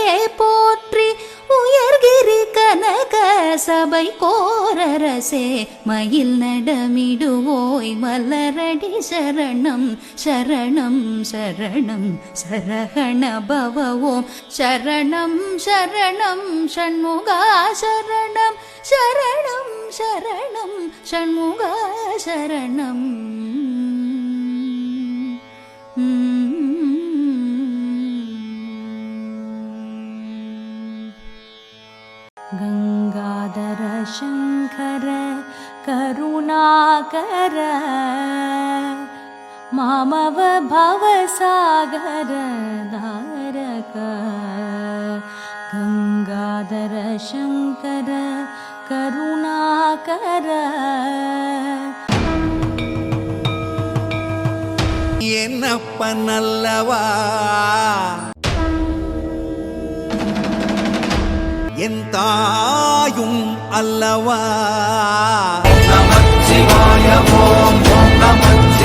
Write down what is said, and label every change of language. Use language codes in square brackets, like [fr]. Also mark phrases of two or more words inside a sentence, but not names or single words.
[ta] போற்றி, உயர்கிரி கனக சபை கோரரசே, மயில் நடமிடுவோய் மலரடி சரணம் சரணம் சரணம் சரகண பவவோம் சரணம் சரணம் ஷண்முகா சரணம் சரணம் சரணம் ஷண்முகா சரணம். [sa] गंगाधर शंकर करुणाकर, मामव भवसागर धारक. गंगाधर शंकर करुणाकर. [ta] என்னப்பனல்லவா என் தாயும் அல்லவா. நமச்சிவாய. ஓம் ஓம் நம